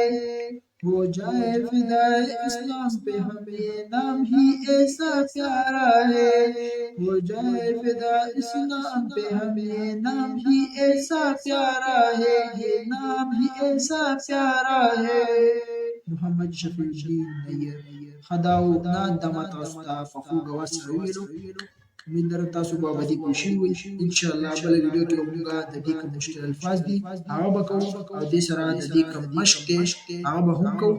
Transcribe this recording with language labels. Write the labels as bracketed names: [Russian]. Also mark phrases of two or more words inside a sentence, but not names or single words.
[Urdu] ہو جائے فدائے اسلام پہ ہمیں نام ہی ایسا پیارا ہے. ہو جائے فدائے اسلام پہ ہمیں نام ہی ایسا پیارا ہے. یہ نام ہی ایسا پیارا ہے. محمد شفیع الدین نیر. [Pashto] خداو نات دما تاسو ته په خوږ اواز سره وویلو. امید لرم تاسو به باندې پوه شوي وئ. انشاءالله بله ویډیو کې به موږ د دې کوم مشکل الفاظ دي هغه به کوو او دې سره د دې کوم مشق دی هغه به هم کوو.